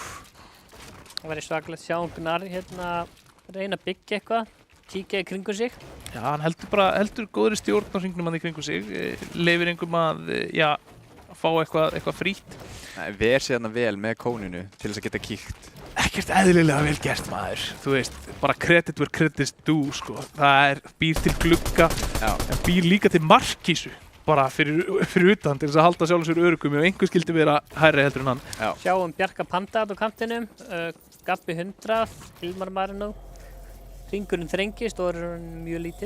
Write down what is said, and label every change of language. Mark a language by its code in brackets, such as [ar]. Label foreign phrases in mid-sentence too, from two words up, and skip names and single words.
[is] Það væri svakalegt sjá Gnar hérna reyna að byggja eitthvað, kíkja í kringu sig. Já, hann heldur góðri stjórn á hringnum hann í kringu sig, leyfir einhverjum að fá eitthvað frítt. Ver sér hérna vel með kóninu til þess að geta kíkt. Ekkert eðlilega vel gert, maður. Þú veist, bara [en] credit where credit's due, [is] sko. Það býr til glugga, en býr líka til markísu, bara fyrir utan til þess að halda sjálfum sér öruggum ef einhver skildi vera hærri heldur en hann. Já. Sjáum Bjarka Panda á kantinum, Gabbi 100, Hilmar Marino. Hringurinn þrengist og er mjög lítill.